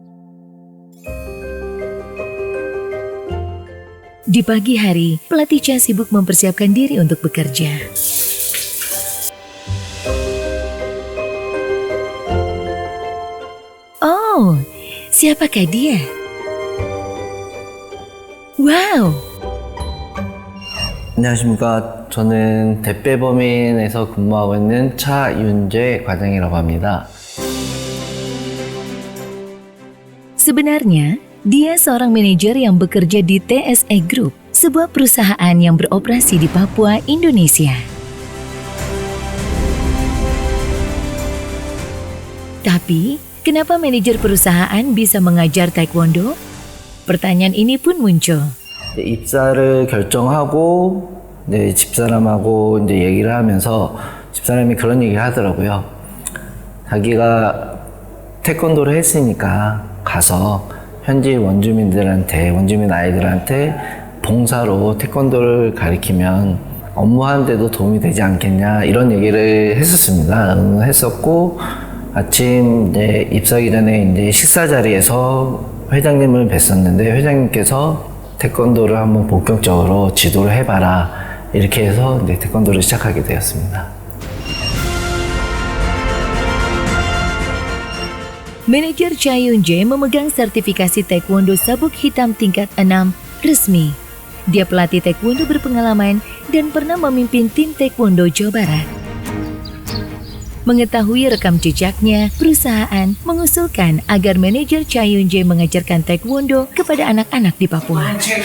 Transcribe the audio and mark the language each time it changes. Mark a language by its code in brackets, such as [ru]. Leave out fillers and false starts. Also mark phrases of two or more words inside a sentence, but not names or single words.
[id] Di pagi hari, pelatih Cha sibuk mempersiapkan diri untuk bekerja. Oh, siapakah dia? Wow! [ko] 안녕하십니까. 저는 대빼범인에서 근무하고 있는 차윤재 과장이라고 합니다. [id] Sebenarnya, dia seorang manajer yang bekerja di TSE Group, sebuah perusahaan yang beroperasi di Papua, Indonesia. Tapi, kenapa manajer perusahaan bisa mengajar taekwondo? Pertanyaan ini pun muncul. [ko] 입사를 결정하고 집사람하고 이제 얘기를 하면서 집사람이 그런 얘기를 하더라고요. 자기가 태권도를 했으니까 가서 현지 원주민 아이들한테 봉사로 태권도를 가르치면 업무하는데도 도움이 되지 않겠냐 이런 얘기를 했었습니다. 했었고 아침 이제 입사하기 전에 이제 식사 자리에서 회장님을 뵀었는데 회장님께서 태권도를 한번 본격적으로 지도를 해봐라 이렇게 해서 이제 태권도를 시작하게 되었습니다. [id] Manajer Cha Yun-jae memegang sertifikasi taekwondo sabuk hitam tingkat 6 resmi. Dia pelatih taekwondo berpengalaman dan pernah memimpin tim taekwondo Jawa Barat. Mengetahui rekam jejaknya, perusahaan mengusulkan agar manajer Cha Yun-jae mengajarkan taekwondo kepada anak-anak di Papua.